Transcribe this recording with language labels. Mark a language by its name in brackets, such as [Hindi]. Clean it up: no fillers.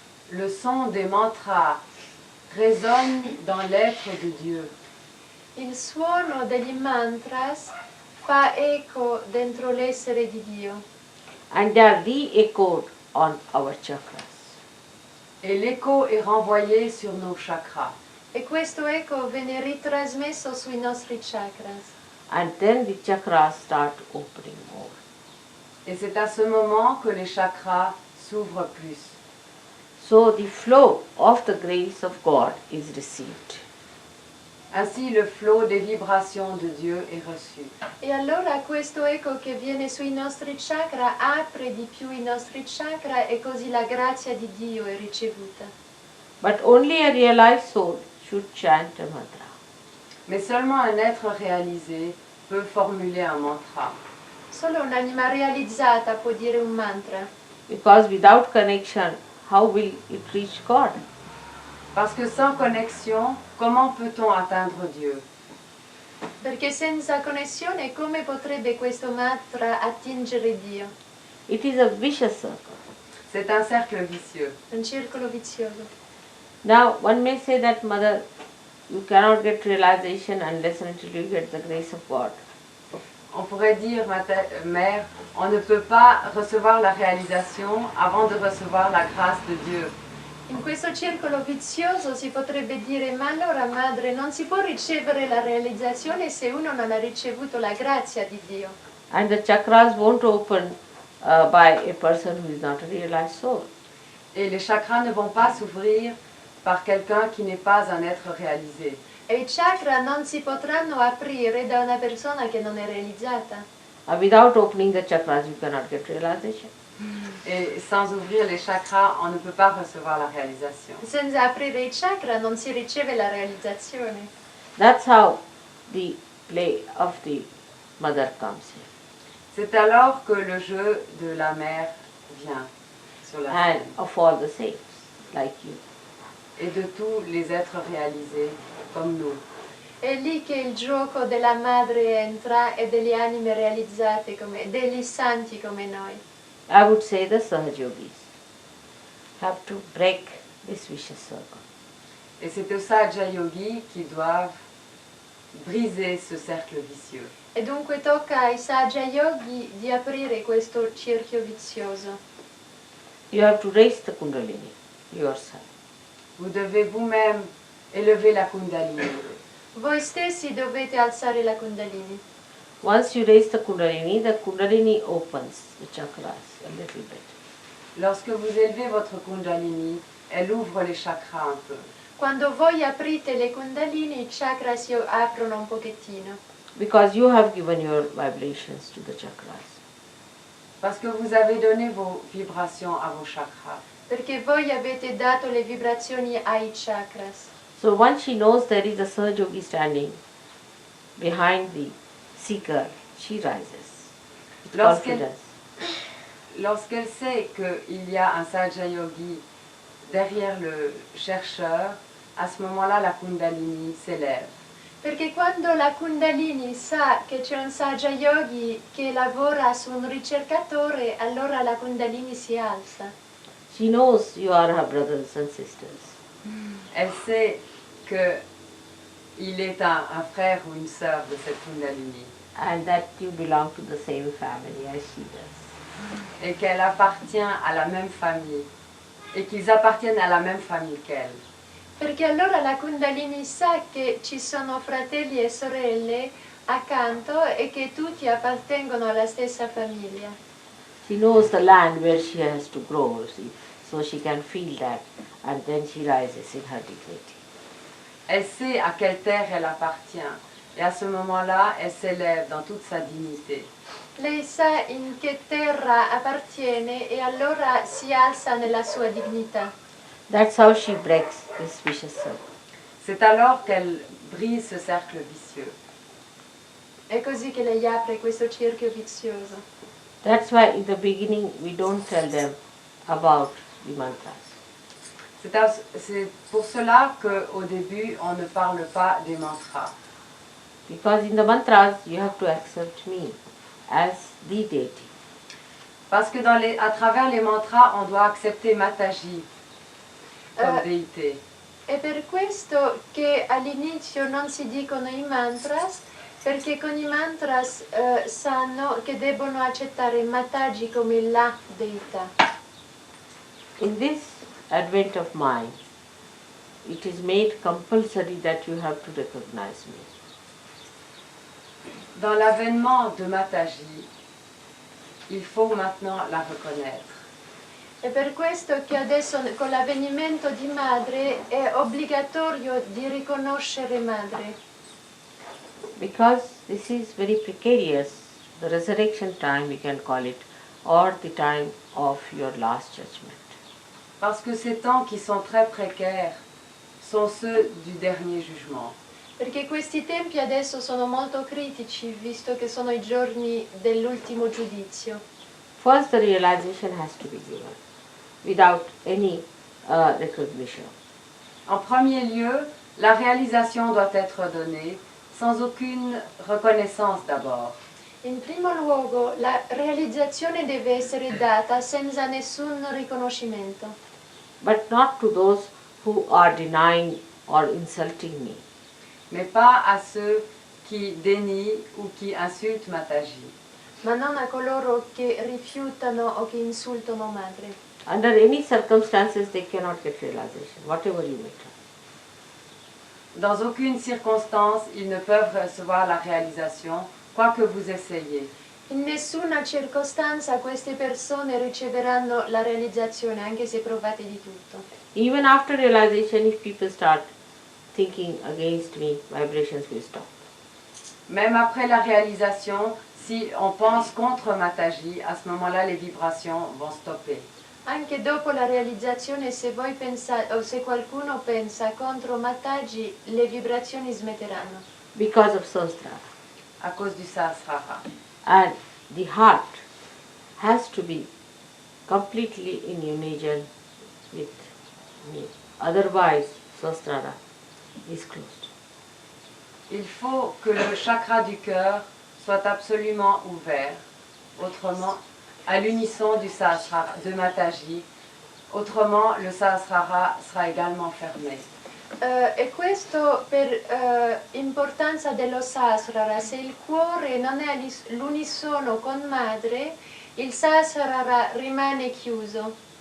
[French] Le son des mantras résonne dans l'être de Dieu. [Italian] Il suono degli mantras fa eco dentro l'essere di Dio [English] And they are re-echoed on our chakras. [French] Et l'écho est renvoyé sur nos chakras. [Italian] e questo eco viene ritrasmesso sui nostri chakras. [English] And then the chakras start opening more. [French] Et c'est à ce moment que les chakras s'ouvrent plus. [English] So the flow of the grace of God is received. [French] Ainsi, le flot des vibrations de Dieu est reçu. [Italian] E allora questo eco che viene sui nostri chakra apre di più i nostri chakra e così la grazia di Dio è ricevuta. [English] But only a realized soul should chant a mantra. [French] Mais seulement un être réalisé peut formuler un mantra. [Italian] Solo un'anima realizzata può dire un mantra, [English] Because without connection, how will it reach God? [French] Parce que sans connexion, comment peut-on atteindre Dieu? [Italian] perché senza connessione come potrebbe questo mantra attingere Dio? [English] It is a vicious circle. [French] C'est un cercle vicieux. [Italian] Un circolo vizioso. [English] Now, one may say that, Mother, you cannot get realization unless and until you get the grace of God. [French] On pourrait dire, mère, on ne peut pas recevoir la réalisation avant de recevoir la grâce de Dieu. [Italian] In questo circolo vizioso si potrebbe dire, ma allora madre, non si può ricevere la realizzazione se uno non ha ricevuto la grazia di Dio. [English] And the chakras won't open by a person who is not a realized soul. [French] Et les chakras ne vont pas s'ouvrir par quelqu'un qui n'est pas un être réalisé. [Italian] E i chakra non si potranno aprire da una persona che non è realizzata. [English] Without opening the chakras, you cannot get realization. [French] Et sans ouvrir les chakras, on ne peut pas recevoir la réalisation. [Italian] Senza aprire i chakra non si riceve la realizzazione. [English] That's how the play of the mother comes here. [French] C'est alors que le jeu de la mère vient sur la [English] And [French] scène. [English] of all the saints, like you. [French] Et de tous les êtres réalisés comme nous. [Italian] È lì che il gioco della madre entra e delle anime realizzate come degli santi come noi. [English] I would say the Sahajogis have to break this vicious circle. [French] Et c'est aux Sahaja Yogis qui doivent briser ce cercle vicieux. [Italian] E dunque tocca ai Sahaja Yogi di aprire questo cerchio vizioso. [English] You have to raise the Kundalini yourself. [French] Vous devez vous-même élever la Kundalini. [Italian] Voi stessi dovete alzare la Kundalini. [English] Once you raise the Kundalini opens the chakras a little bit. [French] Lorsque vous élevez votre Kundalini, elle ouvre les chakras un peu. [Italian] Quando voi aprite le Kundalini, i chakra si aprono un pochettino. [English] Because you have given your vibrations to the chakras. [French] Parce que vous avez donné vos vibrations à vos chakras. [Italian] Perché voi avete dato le vibrazioni ai chakras. [English] So once she knows there is a Sahajogi standing behind the seeker, she rises with confidence. [French] Lorsqu'elle sait qu'il y a un Sahaja Yogi derrière le chercheur, à ce moment-là, la Kundalini s'élève. [Italian] Perché quando la Kundalini sa che c'è un Sahaja Yogi che lavora su un ricercatore, allora la Kundalini si alza. [English] She knows you are her brothers and sisters. [French] Elle sait qu'il est un frère ou une sœur de cette Kundalini [English] And that you belong to the same family as she does. [French] et qu'elle appartient à la même famille et qu'ils appartiennent à la même famille qu'elle. [Italian] Perché allora la Kundalini sa che ci sono fratelli e sorelle accanto e che tutti appartengono alla stessa famiglia. [English] She knows the land where she has to grow, see, so she can feel that, and then she rises in her dignity. [French] Elle sait à quelle terre elle appartient. Et à ce moment-là, elle s'élève dans toute sa dignité. [Italian] Lei sa in che terra appartiene e allora si alza nella sua dignità. [English] That's how she breaks this vicious circle. [French] C'est alors qu'elle brise ce cercle vicieux. [Italian] È così che lei apre questo cerchio vizioso. [English] That's why in the beginning we don't tell them about the mantras. [French] C'est pour cela qu'au début, on ne parle pas des mantras. [English] Because in the mantras you have to accept me as the deity. [French] Parce que à travers les mantras, on doit accepter Mataji comme déité. [Italian] È per questo che all'inizio non si dicono i mantras, perché con i mantras sanno che debbono accettare Mataji come la deità. [English] In this advent of mind, it is made compulsory that you have to recognize me. [French] Dans l'avènement de Mataji, il faut maintenant la reconnaître. [Italian] È per questo che adesso con l'avvenimento di madre è obbligatorio di riconoscere madre. [English] Because this is very precarious, the resurrection time we can call it, or the time of your last judgment. [French] Parce que ces temps qui sont très précaires sont ceux du dernier jugement. [Italian] Perché questi tempi adesso sono molto critici, visto che sono i giorni dell'ultimo giudizio. [English] First, the realization has to be given without any recognition. [French] En premier lieu, la réalisation doit être donnée sans aucune reconnaissance d'abord. [Italian] In primo luogo, la realizzazione deve essere data senza nessun riconoscimento. [English] But not to those who are denying or insulting me. [French] Mais pas à ceux qui dénient ou qui insultent Mataji. [Italian] Ma non a coloro che rifiutano o che insultano madre. [English] Under any circumstances they cannot get realization, whatever you may try. [French] Dans aucune circonstance, ils ne peuvent recevoir la réalisation, quoi que vous essayez. [Italian] In nessuna circostanza queste persone riceveranno la realizzazione, anche se provate di tutto. [English] Even after realization, if people start thinking against me, vibrations will stop. [French] Même après la réalisation, si on pense contre Mataji, à ce moment-là, les vibrations vont stopper. [Italian] Anche dopo la realizzazione, se voi pensate o se qualcuno pensa contro Mataji, le vibrazioni smetteranno. [English] Because of Sahasrara. [French] À cause du Sahasrara. [English] And the heart has to be completely in union with me. Otherwise, Sahasrara is closed. [French] Il faut que le chakra du cœur soit absolument ouvert, autrement, à l'unisson du Sahasrara, de Mataji, autrement le Sahasrara sera également fermé. [Italian] E questo per importanza dello Sahasrara. Se il cuore non è all'unisono con madre, il Sahasrara rimane chiuso.